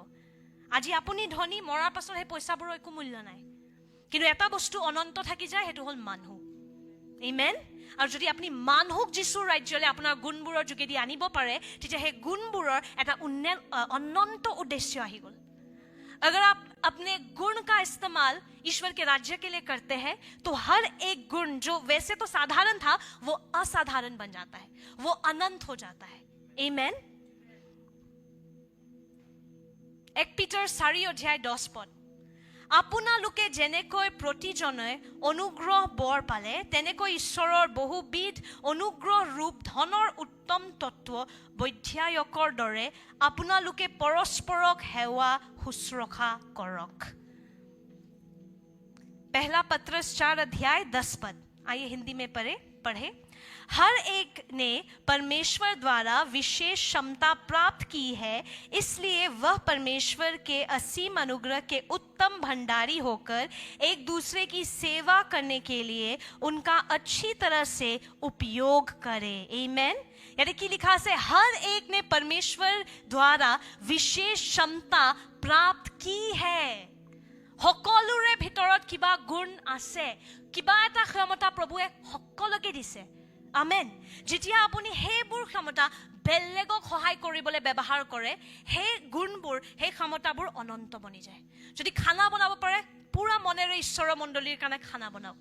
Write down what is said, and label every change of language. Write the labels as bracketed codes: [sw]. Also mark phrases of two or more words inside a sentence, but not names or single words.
[as] আজি আপুনি ধনী, মৰাৰ পাছত সেই পইচাবোৰৰ একো মূল্য নাই, কিন্তু এটা বস্তু অনন্ত থাকি যায়, সেইটো হ'ল মানুহ। আমেন। আৰু যদি আপুনি মানুহক যীশুৰ ৰাজ্যলৈ আপোনাৰ গুণবোৰৰ যোগেদি আনিব পাৰে, তেতিয়া সেই গুণবোৰৰ এটা অনন্ত উদ্দেশ্য আহি গ'ল। [hi] अगर आप अपने गुण का इस्तेमाल ईश्वर के राज्य के लिए करते हैं, तो हर एक गुण जो वैसे तो साधारण था, वो असाधारण बन जाता है, वो अनंत हो जाता है। आमेन। [as] 1 पीटर 4:10 আপোনালোকে যেনেকৈ প্ৰতিজনে অনুগ্ৰহ বৰ পালে, তেনেকৈ ঈশ্বৰৰ বহুবিধ অনুগ্ৰহ ৰূপ ধনৰ উত্তম তত্ত্ব বৈধ্যায়কৰ দৰে আপোনালোকে পৰস্পৰক সেৱা শুশ্ৰূষা কৰক। [hi] पहला पत्रस 4:10। आइए हिंदी में पढ़े। हर एक ने परमेश्वर द्वारा विशेष क्षमता प्राप्त की है, इसलिए वह परमेश्वर के असीम अनुग्रह के उत्तम भंडारी होकर एक दूसरे की सेवा करने के लिए उनका अच्छी तरह से उपयोग करे। आमेन। यानी कि लिखा है, हर एक ने परमेश्वर द्वारा विशेष क्षमता प्राप्त की है। [as] সকলোৰে ভিতৰত কিবা গুণ আছে, কিবা এটা ক্ষমতা প্ৰভুৱে সকলোকে দিছে। আমেন। যেতিয়া আপুনি সেইবোৰ ক্ষমতা বেলেগক সহায় কৰিবলৈ ব্যৱহাৰ কৰে, সেই গুণবোৰ, সেই ক্ষমতাবোৰ অনন্ত বনি যায়। যদি খানা বনাব পাৰে, পুৰা মনেৰে ঈশ্বৰৰ মণ্ডলীৰ কাৰণে খানা বনাওক।